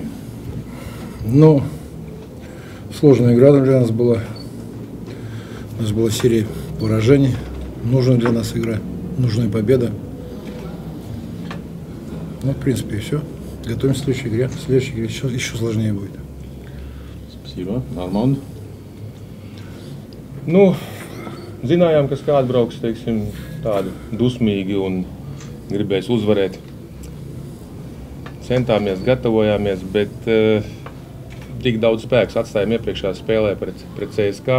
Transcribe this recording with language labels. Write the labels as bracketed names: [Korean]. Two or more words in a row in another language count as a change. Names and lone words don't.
[Russian] Ну, сложная игра для нас была. У нас была серия поражений. Нужная для нас игра, нужная победа. Ну, в принципе, и все. Готовимся к следующей игре. В следующей игре еще сложнее будет. Спасибо. [Latvian] Armand? Nu, zinājām, ka kāds brauks, teiksim, tādi dusmīgi un gribēs uzvarēt. Centāmies, gatavojāmies, bet tik daudz spēks atstājām iepriekšējā spēlē pret CSK.